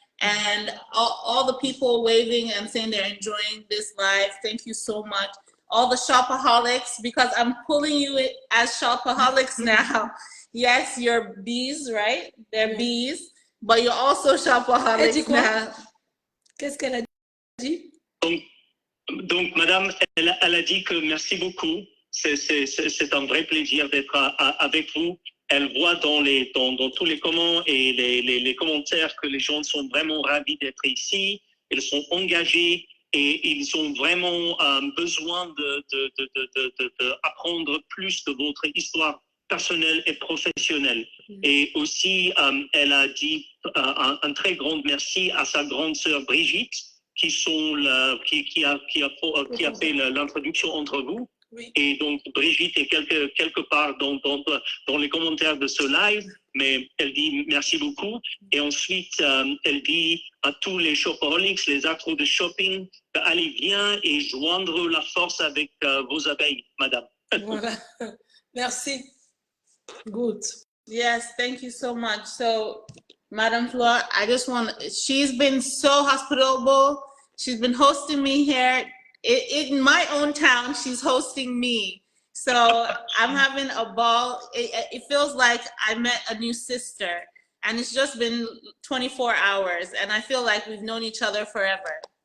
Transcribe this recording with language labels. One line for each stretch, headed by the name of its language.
English: And all the people waving and saying they're enjoying this live. Thank you so much. All the shopaholics, because I'm pulling you as shopaholics now. Yes, you're bees, right? They're bees, but you're also shopaholics now.
French: Qu'est-ce qu'elle a dit? Donc madame, elle a dit que merci beaucoup. C'est un vrai plaisir d'être avec vous. Elle voit dans tous les commentaires et les commentaires que les gens sont vraiment ravis d'être ici. Ils sont engagés et ils ont vraiment besoin d'apprendre plus de votre histoire personnelle et professionnelle. Et aussi, elle a dit un très grand merci à sa grande sœur Brigitte qui a fait l'introduction entre vous. Oui. Et donc, Brigitte est quelque part dans les commentaires de ce live, mais elle dit merci beaucoup. Et ensuite, elle dit à tous les shopaholics, les accros de shopping, allez bien et joindre la force avec vos abeilles, madame. Voilà. Merci. Good.
English: Yes, thank you so much. So, Madame Flore, she's been so hospitable. She's been hosting me here. In my own town, she's hosting me. So I'm having a ball. It feels like I met a new sister, and it's just been 24 hours, and I feel like we've known each other forever.